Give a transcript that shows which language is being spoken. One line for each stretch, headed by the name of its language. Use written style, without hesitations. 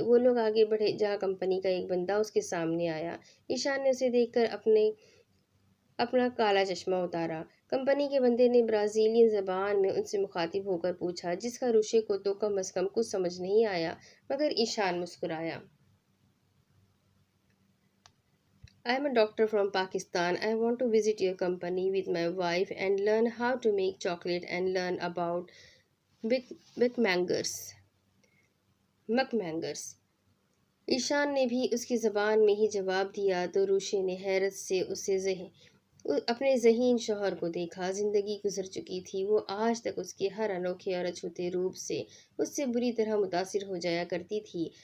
Hindi: वो लोग आगे बढ़े जहाँ कंपनी का एक बंदा उसके सामने आया। ईशान ने उसे देखकर अपना काला चश्मा उतारा। कंपनी के बंदे ने ब्राज़ीलियन ज़बान में उनसे मुखातिब होकर पूछा, जिसका रुशे को तो कम अज़ कम कुछ समझ नहीं आया। मगर ईशान मुस्कुराया।
English: I am a doctor from Pakistan. I want to visit your company with my wife and learn how to make chocolate and learn about big big mangers. मकमैंगर्स।
Hindi: Ishan ने भी उसकी ज़बान में ही जवाब दिया तो रूशे ने हैरत से अपने ज़हीन शौहर को देखा। ज़िंदगी गुजर चुकी थी। वो आज तक उसके हर अनोखे और अछूते रूप से उससे बुरी तरह मुतासिर हो जाया करती थी।